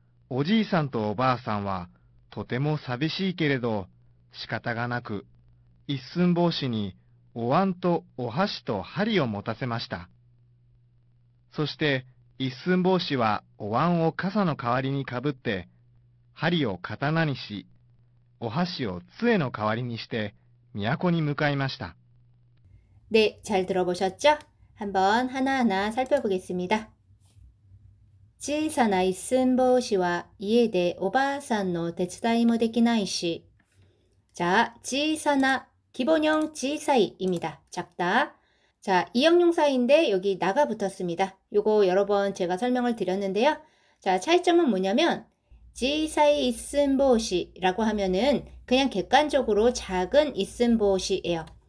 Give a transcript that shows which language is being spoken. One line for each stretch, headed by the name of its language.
Japanese: おじいさんとおばあさんはとても寂しいけれど仕方がなく、一寸法師にお椀とお箸と針を持たせました。そして一寸法師はお椀を傘の代わりにかぶって、針を刀にし、お箸を杖の代わりにして都に向かいました。
Korean: 네, 잘 들어보셨죠? 한번 하나하나 살펴보겠습니다.
Japanese: 小さな一寸法師は家でおばあさんの手伝いもできないし.
Korean: 자, 小さな 기본형 小さい입니다. 작다. 자, 이형용사인데 여기 나가 붙었습니다. 요거 여러 번 제가 설명을 드렸는데요. 자, 차이점은 뭐냐면 小さい一寸法師라고 하면은 그냥 객관적으로 작은一寸法師예요.